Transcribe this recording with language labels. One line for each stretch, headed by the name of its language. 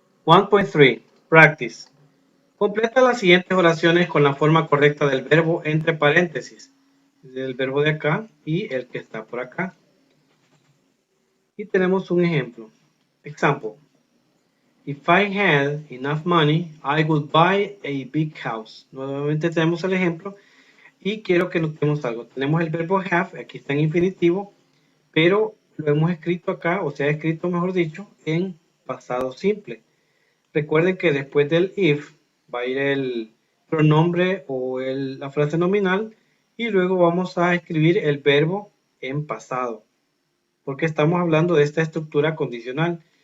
Spanish: 1.3 Practice. Completa las siguientes oraciones con la forma correcta del verbo entre paréntesis, del verbo de acá y el que está por acá. Y tenemos un ejemplo. Example.
English: If I had enough money, I would buy a big house.
Spanish: Nuevamente tenemos el ejemplo y quiero que notemos algo. Tenemos el verbo have, aquí está en infinitivo, pero lo hemos escrito acá, o se ha escrito, mejor dicho, en pasado simple. Recuerden que después del if va a ir el pronombre o la frase nominal y luego vamos a escribir el verbo en pasado, porque estamos hablando de esta estructura condicional.